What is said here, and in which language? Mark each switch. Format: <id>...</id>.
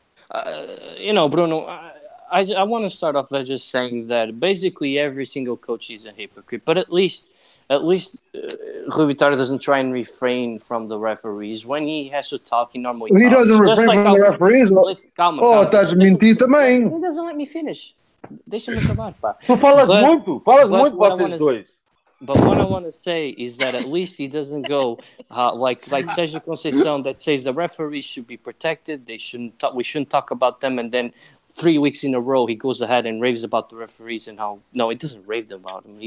<en>Bruno, I want to start off by just saying that basically every single coach is a hypocrite, but at least Rui Vitória doesn't try and refrain from the referees. When he has to talk, he normally talks. He doesn't refrain from the referees?</en> <pt>Estás a mentir também.</pt> <en>He doesn't let me finish.</en> <pt>Deixa-me acabar, pá. Tu falas muito vocês dois.</pt> <en>But what I want to say is that at least he doesn't go like Sergio Conceição that says the referees should be protected. We shouldn't talk about them, and then 3 weeks in a row he goes ahead and raves about the referees and how no, it doesn't rave about them.</en>